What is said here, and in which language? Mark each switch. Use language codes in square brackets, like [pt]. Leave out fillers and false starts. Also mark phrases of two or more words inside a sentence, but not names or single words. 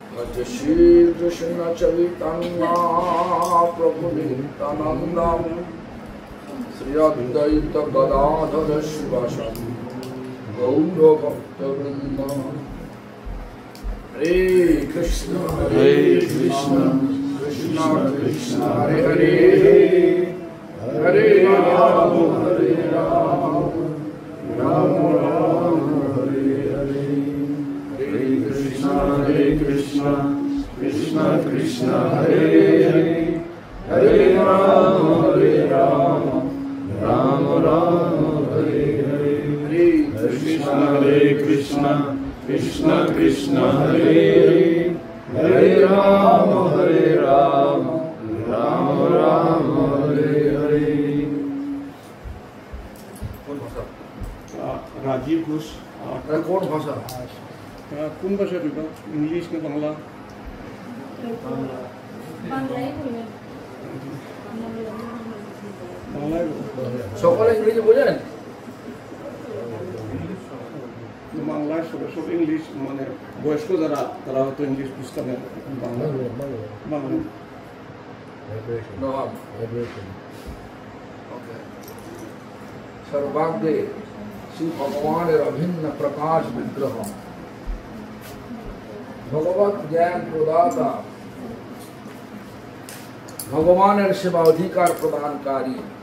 [sa] भज श्री कृष्ण चैतन्य प्रभु नित्यानंद श्री अद्वैत गदाधर शिवासादि गौर भक्तवृंद। हरे कृष्ण कृष्ण कृष्ण हरे हरे, हरे राम राम राम हरे हरे। हरे कृष्ण कृष्ण कृष्ण हरे हरे, हरे राम राम राम हरे हरे। हरे कृष्ण कृष्ण कृष्ण हरे हरे, हरे राम राम राम हरे हरे। [hi] कौन भाषा? राजीव घोष। कौन भाषा? [bn] কোন ভাষা দুটো? ইংলিশ না বাংলা? বাংলায়। সকলে ইংরেজি বোঝেন? বাংলায় সব ইংলিশ, মানে বয়স্ক যারা তারা হয়তো ইংলিশ বুঝতে পারে, বাংলা বাংলা। [sa] सर्वाग्रे श्री भगवान अभिन्न प्रकाश विग्रह भगवत ज्ञान प्रदाता भगवान सेवा अधिकार प्रदानकारी